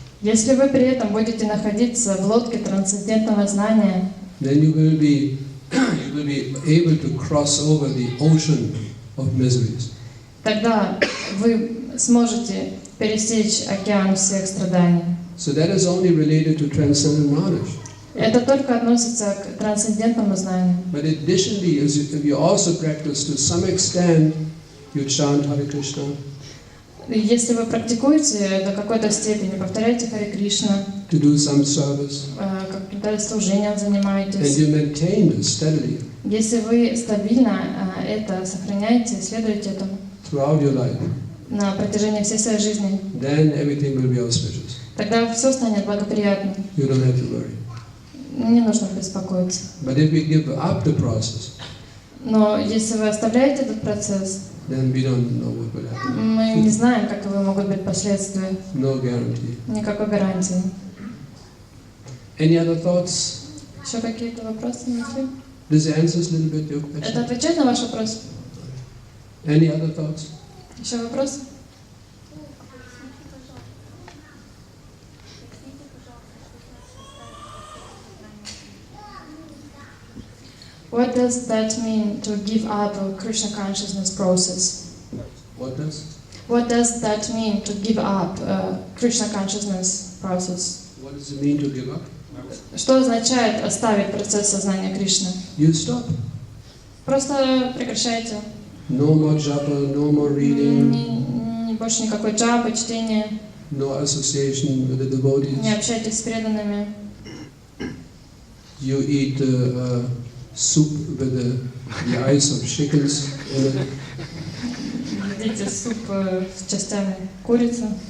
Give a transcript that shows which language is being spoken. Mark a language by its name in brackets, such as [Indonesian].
[Russian] если вы при этом будете находиться в лодке трансцендентного знания, [English] then you will be able to cross over the ocean of miseries. [Russian] тогда вы сможете пересечь океан всех страданий. [English] So that is only related to transcendental knowledge. [Russian] Это только относится к трансцендентному знанию. [English] But additionally, if you also practice to some extent, you chant Hare Krishna. [Russian] Если вы практикуете до какой-то степени, повторяйте Харе Кришна, [English] To do some service, [Russian] каким-то служением [English] and [Russian] занимаетесь. [English] you maintain this steadily [Russian] Если вы стабильно это сохраняете, следуете этому [English] throughout your life, [Russian] на протяжении всей своей жизни, [English] then everything will be auspicious. [Russian] тогда все станет благоприятным. [English] You don't have to worry. [Russian] Не нужно беспокоиться. [English] But if we give up the process, [Russian] Но если вы оставляете этот процесс, [English] then we don't know what will happen. [Russian] мы не знаем, каковы могут быть последствия. [English] No guarantee. [Russian] Никакой гарантии. [English] Any other thoughts? [Russian] Еще какие-то вопросы, мысли? [English] This answers a little bit your [Russian] Это [English] question. [Russian] отвечает на ваш вопрос? [English] Any other thoughts? [Russian] Еще вопрос? [English] What does that mean to give up a Krishna consciousness process? What does? What does that mean to give up a Krishna consciousness process? What does it mean to give up? [Russian] Что означает оставить процесс сознания Кришны? [English] You stop. [Russian] Просто прекращайте. [English] No more japa, no more reading, [Russian] Больше никакой джапы, чтения. [English] no association with the devotees. [Russian] Не общайтесь с преданными. [English] You eat soup with the eyes of chickens in it, [Russian] Едите суп с частями курицы.